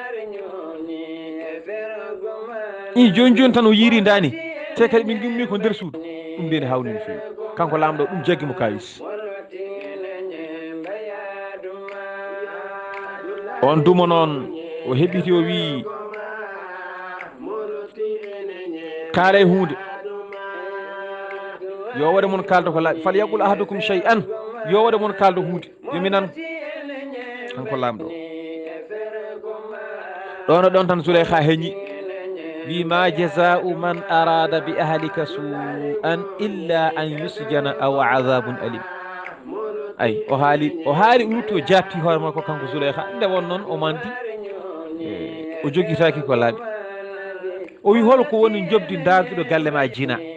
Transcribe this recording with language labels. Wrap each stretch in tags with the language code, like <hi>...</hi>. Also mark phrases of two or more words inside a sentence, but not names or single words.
<ff>i joni tan o yiiri dani te kadi min gummi ko nder suudu ɗum nde ne hawni no fewi kanko lamɗo ɗum jaggi mo kayis on duma noon o heɓɓiti o wi kaala e hunde yo waɗe moon kalda ko laaɓi</ff> <ar>فلا يقل أحدكم شيئا</ar> <ff>yo waɗe moon kalda hunde yomi nan kanko lamɗo ɗon ɗon tan Zuleyha heñi wi</ff> <ar>ما جزاء من أراد بأهلك سوءا إلا أن يسجن أو عذاب أليم</ar> <ff>ay o haali rutti o jatti hoore makko kanko Zuleyha nde won noon o mandi o joguitaki ko laaɓi o wi holko woni jobdi darduɗo galle ma jina</ff>